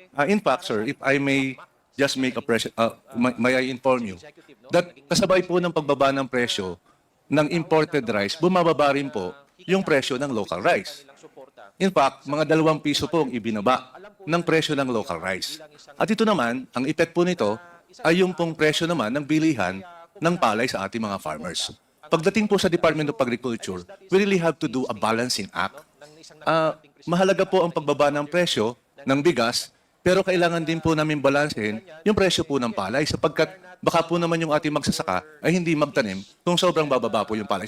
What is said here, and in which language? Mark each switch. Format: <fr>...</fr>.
<en>In fact, sir, if I may just make a may I inform you that</en> <tl>kasabay po ng pagbaba ng presyo ng imported rice, bumababa rin po yung presyo ng local rice.</tl> <en>In fact,</en> <tl>mga 2 piso po ang ibinaba ng presyo ng local rice. At ito naman, ang effect po nito ay yung pong presyo naman ng bilihan ng palay sa ating mga farmers. Pagdating po sa</tl> <en>Department of Agriculture, we really have to do a balancing act.</en> <tl>Mahalaga po ang pagbaba ng presyo ng bigas, pero kailangan din po namin balansehin yung presyo po ng palay sapagkat baka po naman yung ating magsasaka ay hindi magtanim kung sobrang bababa po yung palay.</tl>